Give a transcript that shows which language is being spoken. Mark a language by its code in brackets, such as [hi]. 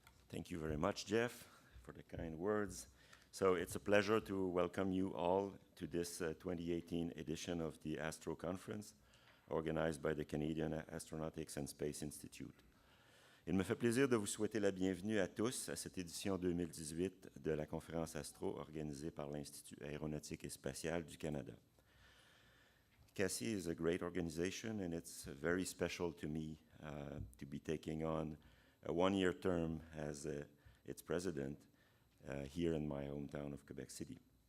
[en] Thank you very much, Jeff, for the kind words. So it's a pleasure to welcome you all to this 2018 edition of the Astro Conference. organized by the Canadian Astronautics and Space Institute. [fr] Il me fait plaisir de vous souhaiter la bienvenue à tous à cette édition 2018 de la conférence Astro organisée par l'Institut aéronautique et spatial du Canada. [en] CASI is a great organization, and it's very special to me to be taking on a one-year term as its president here in my hometown of Quebec City.